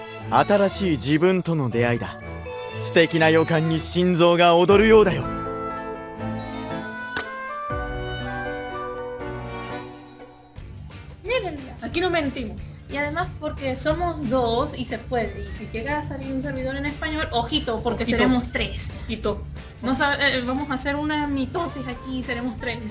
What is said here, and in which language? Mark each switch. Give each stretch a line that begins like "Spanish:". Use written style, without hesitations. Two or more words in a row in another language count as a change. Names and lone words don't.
Japanese: 新しい自分との出会いだ。素敵な予感に心臓が踊るようだよ。
Spanish: Mírenla. Aquí no mentimos. Y además porque somos dos y se puede. Y si llega a salir un servidor en español, ojito, porque Ojito. seremos 3. Quito. No vamos a hacer una mitosis aquí y seremos 3.